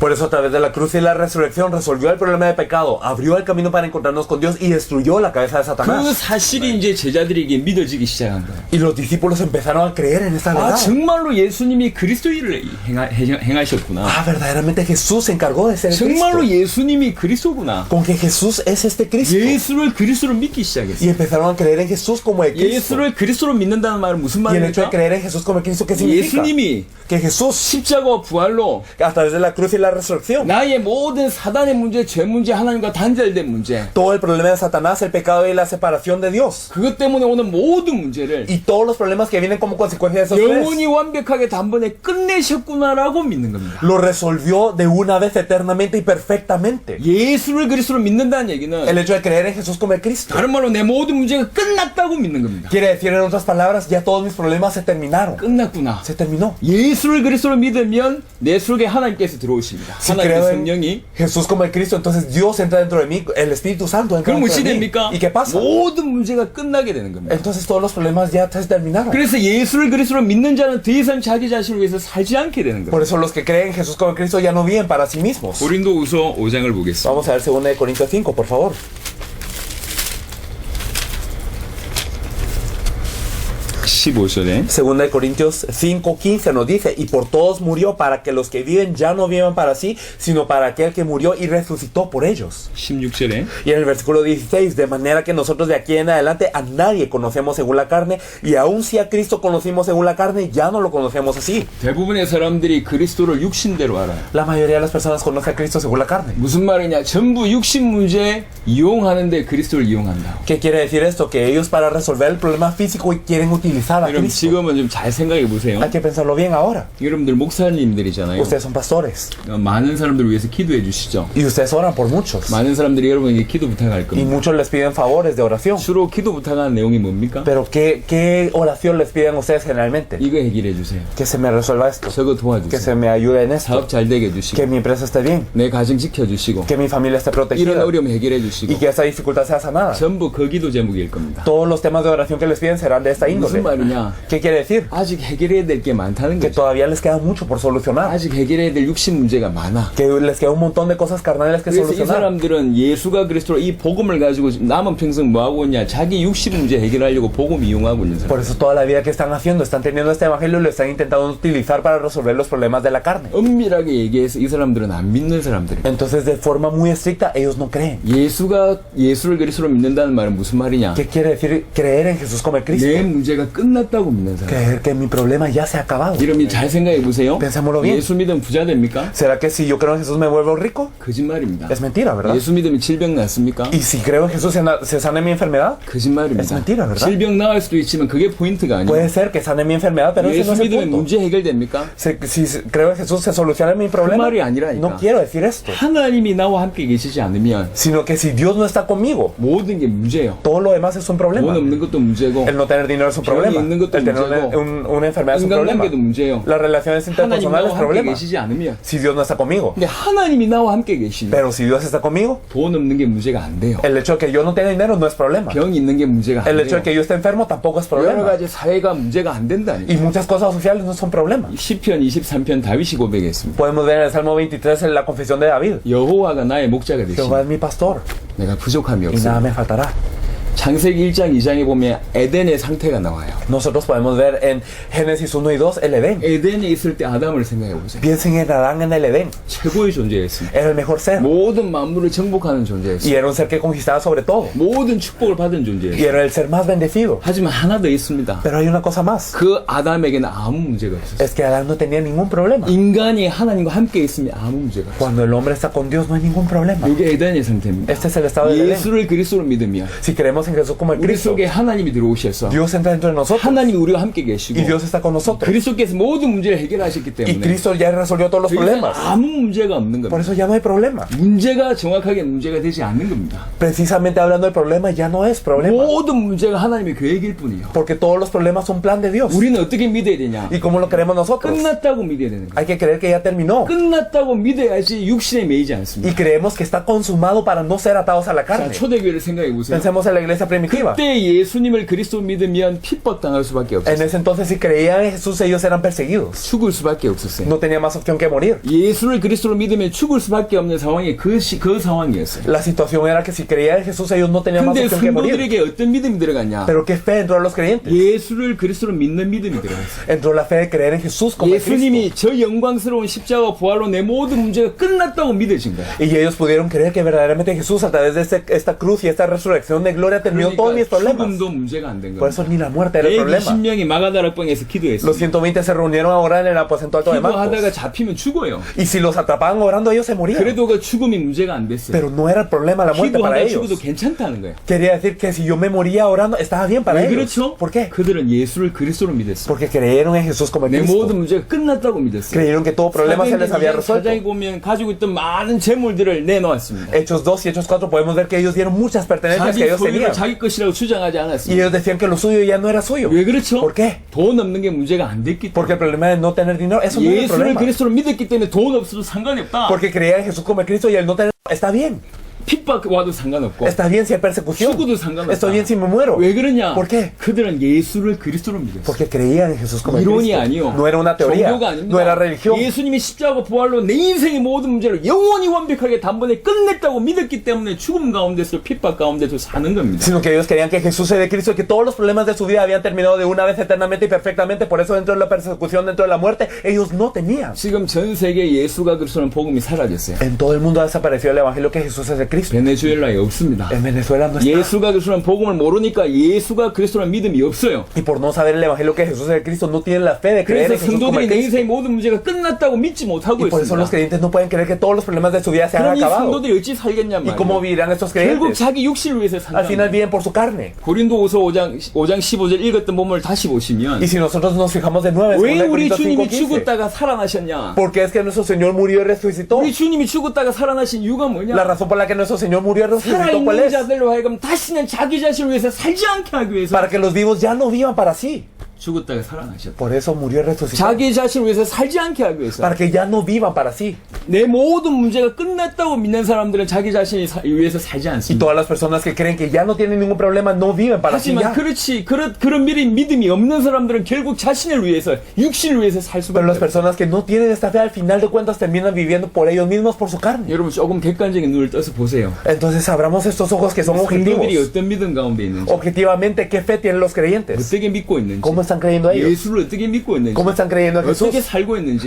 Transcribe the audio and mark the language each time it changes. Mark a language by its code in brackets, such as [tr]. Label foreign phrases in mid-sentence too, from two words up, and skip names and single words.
[es] Por eso a través de la cruz y la resurrección resolvió el problema de pecado, abrió el camino para encontrarnos con Dios y destruyó la cabeza de [ko] 그 [es] Satanás. [ko] 사실이 이제 제자들에게 믿어지기 시작한 거예요. [es] Y los discípulos empezaron a creer en esta [ko] 아 [es] verdad. [ko] 정말로 예수님이 그리스도 일을 행하셨구나. [es] Ah, verdaderamente Jesús se encargó de ser el [ko] 정말로 [es] Cristo. [ko] 예수님이 그리스도구나. [es] Con que Jesús es este Cristo. [ko] 예수를 그리스도로 믿기 [es] Y [ko] 시작했어요. [es] empezaron a creer en Jesús como el Cristo. [ko] 예수를 그리스도로 믿는다는 말은 무슨 [es] Y el hecho de [ko] 말입니까? [es] creer en Jesús como el Cristo, ¿qué significa? [ko] 예수님이 [es] Que Jesús, [ko] 십자가와 부활로 [es] a través de la cruz y la resurrección, [ko] 나의 모든 사단의 문제, 죄 문제, 하나님과 단절된 문제, [es] todo el problema de Satanás, el pecado y la separación de Dios, [ko] 그것 때문에 오는 모든 문제를 [es] y todos los problemas que vienen como consecuencia de esos tres, [ko] 영원히 완벽하게 단번에 끝내셨구나라고 믿는 겁니다. [es] lo resolvió de una vez eternamente y perfectamente. [ko] 예수를 그리스도로 믿는다는 [es] El [ko] 얘기는 [es] hecho de creer en Jesús como el Cristo [ko] 다른 말로 내 모든 문제가 끝났다고 믿는 겁니다. [es] quiere decir, en otras palabras, ya todos mis problemas se terminaron. [ko] 끝났구나. [es] Se terminó. [ko] 예수를 그리스도로 믿으면 내 속에 하나님께서 들어오십니다. [es] Si [ko] 하나님의 [es] creo en [ko] 성령이. [es] Jesús como el Cristo, entonces Dios entra dentro de mí, el Espíritu Santo entra [ko] 그럼 [es] dentro [ko] 무엇이 [es] de mí. [ko] 됩니까? [es] ¿Y qué pasa? [ko] 모든 문제가 끝나게 되는 겁니다. [es] Entonces todos los problemas ya se terminaron. [ko] 그래서 예수를 그리스도로 믿는 자는 더 이상 자기 자신을 위해서 살지 않게 되는 [es] Por [ko] 겁니다. [es] eso los que creen en Jesús como el Cristo ya no viven para sí mismos. [ko] 고린도후서 5장을 보겠습니다. [es] Vamos a ver 2 Corintios 5, por favor. [ko] 15절에 [es] 2 Corintios 5:15 nos dice, y por todos murió para que los que viven ya no vivan para sí, sino para aquel que murió y resucitó por ellos. [ko] 16절에 [es] Y en el versículo 16, de manera que nosotros de aquí en adelante a nadie conocemos según la carne, y aun si a Cristo conocimos según la carne, ya no lo conocemos así. [ko] 대부분의 사람들이 그리스도를 육신대로 알아요. [es] La mayoría de las personas conoce a Cristo según la carne. [ko] 무슨 말이냐? 전부 육신 문제 이용하는데 그리스도를 이용한다. [es] ¿Qué quiere decir esto? Que ellos para resolver el problema físico quieren utilizar a [ko] 여러분 [es] Cristo. [ko] 지금은 좀 잘 생각해 보세요. [es] Hay que pensarlo bien ahora. [ko] 여러분들 목사님들이잖아요. [es] Ustedes son pastores [ko] 많은 사람들을 위해서 기도해 주시죠. [es] y ustedes oran por muchos. [ko] 많은 사람들이 여러분에게 기도 부탁할 [es] Y [ko] 겁니다. [es] muchos les piden favores de oración. [ko] 주로 기도 부탁하는 내용이 뭡니까? [es] Pero ¿qué oración les piden ustedes generalmente? [ko] 이거 해결해 주세요. [es] Que se me resuelva esto. [ko] 저거 [es] Que [ko] 도와주세요. [es] se me ayude en esto. [ko] 사업 잘 되게 해주시고 [es] Que mi empresa esté bien. [ko] 내 가정 지켜주시고 [es] Que mi familia esté [ko] 이런 [es] protegida. [ko] 어려움 해결해 [es] Y [ko] 주시고 [es] que esa dificultad sea sanada. [ko] 전부 그 기도 제목일 겁니다. [es] Todos los temas de oración que les piden serán de esta índole. [ko] 무슨 말이냐? [es] ¿Qué quiere decir? [ko] 아직 해결해야 될 게 많다는 [es] Que [ko] 거죠. [es] todavía les queda mucho por solucionar. [ko] 아직 해결해야 될 육신 문제가 많아. [es] Que les queda un montón de cosas carnales que [ko] 그래서 이 [es] solucionar. [ko] 사람들은 예수가 그리스도로 이 복음을 가지고 남은 평생 뭐 하고 있냐? 자기 육신 문제 해결하려고 복음 이용하고 있는 사람. [es] Por eso toda la vida que están haciendo, están teniendo este evangelio y lo están intentando utilizar para resolver los problemas de la carne. [ko] 엄밀하게 얘기해서 이 사람들은 안 믿는 사람들이에요. [es] Entonces, de forma muy estricta, ellos no creen. [ko] 예수를 그리스도로 믿는다는 말은 무슨 말이냐? [es] ¿Qué quiere decir creer en Jesús como el Cristo? [ko] 내 문제가 끝 끝났다고 믿는 사람. [es] Creer que mi problema ya se ha acabado. [ko] 여러분 잘 생각해 보세요. [es] Pensémoslo bien. [ko] 예수 믿으면 부자 됩니까? [es] ¿Será que si yo creo en Jesús me vuelvo rico? [ko] 거짓말입니다. [es] Es mentira, ¿verdad? [ko] 예수 믿으면 질병 낫습니까? [es] Y si creo en Jesús se sane mi enfermedad? [ko] 거짓말입니다. [es] Es mentira, ¿verdad? [ko] 질병 나을 수도 있지만 그게 포인트가 아니에요. [es] Puede ser que sane mi enfermedad, pero ese no [ko] 예수 [es] es el [ko] 믿으면 [es] punto. [ko] 문제 해결됩니까? [es] Si creo en Jesús se soluciona mi problema. [ko] 말이 아니라니까. [es] No quiero decir esto, [ko] 하나님이 나와 함께 계시지 않으면 [es] sino que si Dios no está conmigo, [ko] 모든 게 문제예요. [es] todo lo demás es un [ko] 돈 [es] problema. [ko] 없는 것도 문제고 [es] El no tener dinero es un [ko] 병이 [es] problema. [ko] 있는 것도 [es] El tener [ko] 문제고, [es] una enfermedad es un problema. [ko] 인간관계도 문제예요. [es] Las relaciones [ko] 하나님 [es] interpersonales [ko] 나와 [es] es [ko] 함께 [es] problema. [ko] 계시지 않으면 [es] Si Dios no está conmigo. [ko] 근데 하나님이 나와 함께 계시면 [es] Pero si Dios está conmigo, [ko] 돈 없는 게 문제가 안 돼요. [es] el hecho de que yo no tenga dinero no es problema. [ko] 병 있는 게 문제가 안 [es] El hecho [ko] 돼요. [es] de que yo esté enfermo tampoco es [ko] 여러 [es] problema. [ko] 가지 사회가 문제가 안 된다니까. [es] Y muchas cosas sociales no son problema. [ko] 시편 23편 다윗이 고백했습니다. [es] Podemos ver en el Salmo 23 en la confesión de David. [ko] 여호와가 나의 목자가 [es] Jehová [ko] 되시니 [es] es mi pastor [ko] 내가 부족함이 [es] y nada [ko] 없어요. [es] me faltará. [ko] 창세기 1장 2장에 보면 에덴의 상태가 나와요. [es] Nosotros podemos ver en Génesis 1 y 2 el Edén. [ko] 에덴에 있을 때 아담을 생각해 보세요. [es] Piensen en Adán en el Edén. [ko] 최고의 존재였습니다. [es] Era el mejor ser. [ko] 모든 만물을 정복하는 [es] Y [ko] 존재였어요. [es] era un ser que conquistaba sobre todo. [ko] 모든 축복을 받은 [es] Y [ko] 존재였어요. [es] era el ser más bendecido. [ko] 하지만 하나 더 있습니다. [es] Pero hay una cosa más. [ko] 그 아담에게는 아무 문제가 없었어요. [es] Es que Adán no tenía ningún problema. [ko] 인간이 하나님과 함께 있으면 아무 문제가 없어요. [es] Cuando el hombre está con Dios no hay ningún problema. [ko] 이게 에덴의 상태입니다. [es] Este es el estado del Edén. [ko] 예수를 그리스도로 믿으면 [es] Si creemos en Jesús como el [ko] 우리 [es] Cristo, [ko] 속에 하나님이 들어오셔서 [es] Dios entra dentro de nosotros [ko] 하나님이 우리와 함께 계시고 [es] y Dios está con nosotros. [ko] 그리스도께서 모든 문제를 해결하셨기 [es] Y [ko] 때문에 [es] Cristo ya resolvió todos los [ko] 더 이상 [es] problemas. [ko] 아무 문제가 없는 [es] Por [ko] 겁니다. [es] eso ya no hay problema. [ko] 문제가 정확하게 문제가 되지 않는 겁니다. [es] Precisamente hablando del problema ya no es problema. [ko] 모든 문제가 하나님의 계획일 뿐이에요. [es] Porque todos los problemas son plan de Dios. [ko] 우리는 어떻게 믿어야 되냐? [es] ¿Y cómo lo creemos nosotros? [ko] 끝났다고 믿어야 되는 거예요. [es] Hay que creer que ya terminó. [ko] 끝났다고 믿어야지 육신에 매이지 않습니다. [es] Y creemos que está consumado para no ser atados a la [ko] 자, [es] carne. [ko] 초대교회를 생각해 보세요. [es] Pensemos en la iglesia primitiva. [ko] 그때 예수님을 그리스도 믿으면 핍박당할 수밖에 [es] En [ko] 없었어요. [es] ese entonces, si creían en Jesús, ellos eran perseguidos. [ko] 죽을 수밖에 없었어요. [es] No tenía más opción que morir. [ko] 예수를 그리스도로 믿으면 죽을 수밖에 없는 상황이 그 상황이었어요. [es] La situación era que si creían en Jesús, ellos no tenían más [ko] 근데 [es] opción que morir. [ko] 성도들에게 어떤 믿음이 들어갔냐? [es] Pero ¿qué fe entró a los creyentes? [ko] 예수를 그리스도로 믿는 믿음이 들어갔어요. [es] Entró la fe de creer en Jesús como el Cristo. [ko] 예수님이 저 영광스러운 십자가 부활로 내 모든 문제가 끝났다고 믿어진 거야. [es] Y ellos pudieron creer que verdaderamente Jesús, a través de esta cruz y esta resurrección de gloria, terminó todos mis [ko] 그러니까 [es] problemas. [ko] 죽음도 문제가 안 된 [es] Por [ko] 거야. [es] eso ni la muerte era el problema. [ko] 120명이 마가다락방에서 [es] Los [ko] 기도했어요. [es] 120 se reunieron a orar en el aposento alto de [ko] 기도하다가 [es] Marcos. [ko] 잡히면 죽어요. [es] Y si los atrapaban orando, ellos se morían. [ko] 그래도 그 죽음이 문제가 안 됐어요. [es] Pero no era el problema la muerte para [ko] 기도하다 [es] ellos. [ko] 죽어도 괜찮다는 거예요. [es] Quería decir que si yo me moría orando, estaba bien para [ko] 왜 [es] ellos. [ko] 그렇죠? [es] ¿Por qué? [ko] 그들은 예수를 그리스도로 믿었어요. [es] Porque creyeron en Jesús como el [ko] 내 [es] Cristo. [ko] 모든 문제가 끝났다고 믿었어요. [es] Creyeron que todo problema se les había [ko] 사장이 [es] resuelto. [ko] 보면 가지고 있던 많은 재물들을 내놓았습니다. [es] Hechos 2 y Hechos 4 podemos ver que ellos dieron muchas pertenencias que [ko] 자기 [es] ellos [ko] 소유를 [es] tenían. [ko] 자기 것이라고 주장하지 [es] Y [ko] 않았습니다. [es] ellos decían que lo suyo ya no era suyo. [ko] 왜 그렇죠? [es] ¿Por qué? [ko] 돈 없는 게 문제가 안 됐기 [es] Porque [ko] 때문에. [es] el problema de no tener dinero, eso no es el [ko] 예수를 [es] problema. [ko] 그리스도로 믿었기 때문에 돈 없어도 상관이 없다. [es] Porque creía en Jesús como el Cristo y el no tener está bien. [ko] 핍박 와도 상관없고 [es] Está bien si hay persecución. [ko] 죽어도 상관없다. [es] Está bien si me muero. [ko] 왜 그러냐? [es] ¿Por qué? [ko] 그들은 예수를 그리스도로 믿었어요. [es] Porque creían en Jesús como el [ko] 이론이 [es] Cristo. [ko] 아니요. [es] No era una teoría. [ko] 종교가 아닙니다. [es] No era religión. [ko] 예수님이 십자가 부활로 내 인생의 모든 문제를 영원히 완벽하게 단번에 끝냈다고 믿었기 때문에 죽음 가운데서 핍박 가운데서 사는 겁니다. [es] Sino que ellos creían que Jesús era el Cristo y que todos los problemas de su vida habían terminado de una vez eternamente y perfectamente. Por eso dentro de la persecución, dentro de la muerte, ellos no tenían. [ko] 지금 전 세계 예수가 그리스도는 복음이 사라졌어요. [es] En todo el mundo ha desaparecido el evangelio que Jesús es el Cristo. [ko] 베네수엘라에 없습니다. [es] En Venezuela no está. [ko] 예수가 그리스도는 복음을 모르니까 예수가 그리스도는 믿음이 없어요. [es] Y por no saber el evangelio que Jesús es el Cristo, no tienen la fe de creer [ko] 그래서 [es] en Jesús como [ko] 성도들이 [es] el [ko] 내 [es] Cristo. [ko] 인생의 모든 문제가 끝났다고 믿지 못하고 [es] Y por eso los [ko] 있습니다. [es] creyentes no pueden creer que todos los problemas de su vida se han [ko] 그럼 이 [es] acabado. [ko] 성도들이 어찌 살겠냔 [es] ¿Y cómo [ko] 말이에요. [es] vivirán estos [ko] 결국 [es] creyentes? [ko] 자기 육신을 위해서 [es] Al final [ko] 산다. [es] viven por su carne. [ko] 고린도후서 5장 15절 읽었던 본문을 다시 보시면 [es] Y si nosotros nos fijamos de nuevo en [ko] 왜 [es] 2 [ko] 우리 [es] Corintios [ko] 주님이 [es] 5:15, [ko] 죽었다가 살아나셨냐? [es] ¿por qué es que nuestro Señor murió y resucitó? [ko] 우리 주님이 죽었다가 살아나신 이유가 [es] La [ko] 뭐냐? [es] razón por la que nuestro Señor murió y resucitó, ¿cuál [ko] 살아있는 [es] es? [ko] 자들로 하여금 다시는 자기 자신을 위해서 살지 않게 하기 위해서 [es] Para que los vivos ya no vivan para sí. [ko] 죽었다가 살아나셨다. [es] Por eso murió y resucitó. [ko] 자기 자신을 위해서 살지 않게 하기 위해서 [es] Para que ya no vivan para sí. [ko] 내 모든 문제가 끝났다고 믿는 사람들은 자기 자신을 위해서 살지 [es] Y [ko] 않습니다. [es] todas las personas que creen que ya no tienen ningún problema no viven para sí [ko] 하지만 [es] ya. [ko] 그렇지 그런 믿음이 없는 사람들은 결국 자신을 위해서 육신을 위해서 살 수밖에 [es] Pero las [ko] 없어요. [es] personas que no tienen esta fe al final de cuentas terminan viviendo por ellos mismos, por su carne. [ko] 여러분 조금 객관적인 눈을 떠서 보세요. [es] Entonces abramos estos ojos que son [ko] 성도들이 [es] objetivos. [ko] 어떤 믿음 가운데 있는지 [es] Objetivamente, ¿qué fe tienen los creyentes? [ko] 어떻게 믿고 있는지 [es] ¿Cómo están creyendo ellos? [ko] 예수를 어떻게 믿고 있는지, [es] ¿Cómo están creyendo en Jesús? [ko] 어떻게 살고 있는지,